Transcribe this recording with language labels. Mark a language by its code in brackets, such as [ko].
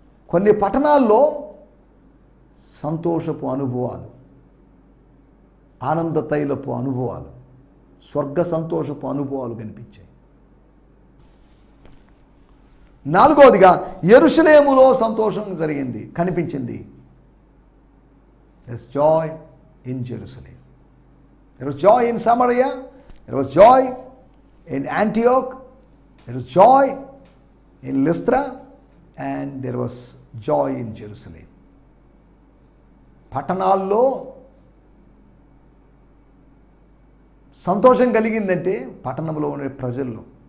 [te] కొన్ని పట్టణాల్లో సంతోషపు అనుభవాలు, ఆనంద తైలపు అనుభవాలు, స్వర్గ సంతోషపు అనుభవాలు కనిపించాయి. నాలుగవదిగా యెరూషలేములో సంతోషం జరిగింది, కనిపించింది. [en] There is joy in Jerusalem. There was joy in Samaria. There was joy in Antioch. There was joy in Lystra. And there was joy in Jerusalem. [te] పట్టణాల్లో సంతోషం కలిగిందంటే పట్టణంలో ఉండే ప్రజల్లో.